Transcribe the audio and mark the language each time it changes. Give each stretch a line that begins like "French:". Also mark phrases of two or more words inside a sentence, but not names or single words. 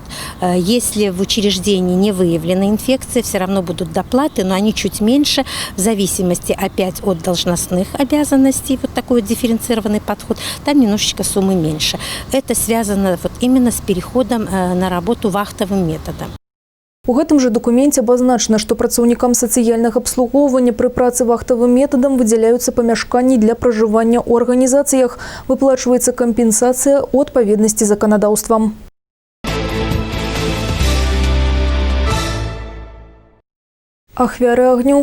Russian: Если в учреждении не выявлена инфекция, все равно будут доплаты, но они чуть меньше, в зависимости опять от должностных обязанностей, вот такой дифференцированный подход, там немножечко суммы меньше. Это связано вот именно с переходом на работу вахтовым методом.
Belarusian: У гэтым жа дакуменце абазначана, што працаўнікам сацыяльнага абслугоўвання пры працы вахтавым метадам выдзяляюцца памяшканні для пражывання ў арганізацыях, выплачваецца кампенсацыя ў адпаведнасці заканадаўствам. Ахвяры агню.